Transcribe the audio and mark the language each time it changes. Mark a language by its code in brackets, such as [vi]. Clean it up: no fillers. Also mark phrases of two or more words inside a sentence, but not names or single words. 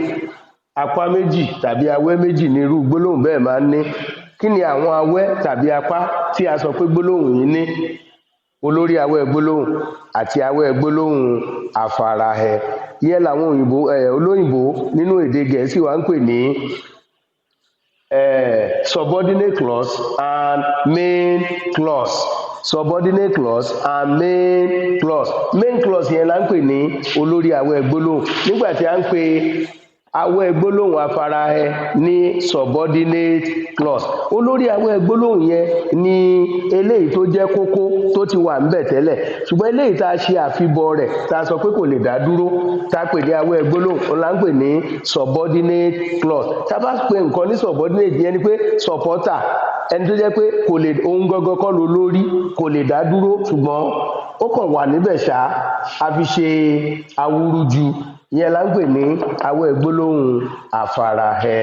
[yo] Apá méjì tàbí awẹ́ méjì ni irú gbólóhùn bẹ́ẹ̀ máa ń ní. Kí ni àwọn awẹ́ tàbí apá tí a sọ pé gbólóhùn yìí ní? Olórí awẹ́ gbólóhùn àti awẹ́ gbólóhùn àfarahẹ. Ìyẹn làwọn olóyìnbó nínú èdè Gẹ̀ẹ́sì wa ń pè ní [en] subordinate clause and main clause. Subordinate clause and main clause. Main clause [yo] yẹn la ń pè ní olórí awẹ́ gbólóhùn. Nígbà tí a ń pè awẹ́ gbólóhùn afarahẹ ní [en] subordinate clause. [yo] Olórí awẹ́ gbólóhùn yẹn ni eléyìí tó jẹ́ kókó tó ti wà ńbẹ̀ tẹ́lẹ̀, ṣùgbọ́n eléyìí tá a ṣe àfibọ̀ rẹ̀ tá a sọ pé kò lè dá dúró tá a pè ní awẹ́ gbólóhùn òun là ń pè ní [en] subordinate clause. [yo] Tá a bá pe nǹkan ní subordinate yẹn ni pé supporter, ẹni tó jẹ́ pé kò lè, òun gangan kọ́ ló lórí, kò lè dá dúró, ṣùgbọ́n ó kàn wà níbẹ̀ ṣá, a fi ṣe awúrúju, ìyẹn là ń pè ní awẹ́ gbólóhùn afarahẹ.